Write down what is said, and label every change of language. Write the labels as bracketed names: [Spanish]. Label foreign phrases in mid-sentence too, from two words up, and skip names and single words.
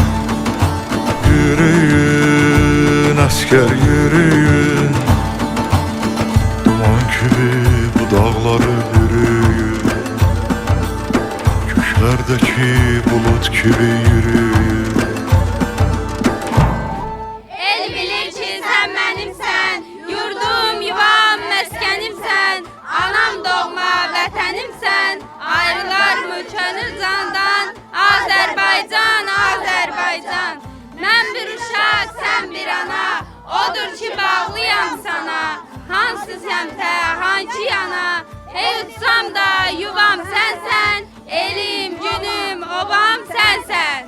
[Turkish] Yürüyün asker yürüyün. Duman gibi bu dağları bürüyün. Göklerdeki bulut gibi yürüyün. [Azerbaijani] El bilir ki sen benimsen, yurdum, yuvam, meskenimsen, anam doğma vətənimsən, ayrılar mı könül candan, Azərbaycan, Azərbaycan. Mən bir uşaq, sən bir ana, odur ki bağlıyam sana, hansı səmtə, hangi yana, ey utsam da yuvam sənsən, elim, günüm, obam sənsən.